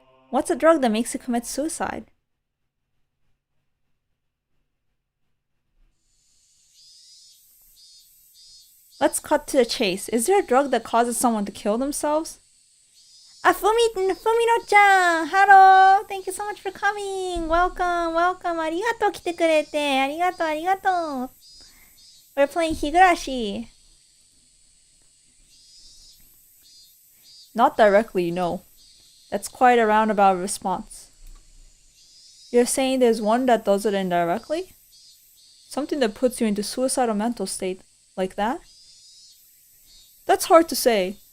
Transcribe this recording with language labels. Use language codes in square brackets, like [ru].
[en] What's a drug that makes you commit suicide? Let's cut to the chase. Is there a drug that causes someone to kill themselves? Fumino-chan! Hello! Thank you so much for coming! Welcome! [ja] ありがとう来てくれて。ありがとう。 [en] We're playing Higurashi. Not directly, no. That's quite a roundabout response. You're saying there's one that does it indirectly? Something that puts you into suicidal mental state, like that? That's hard to say.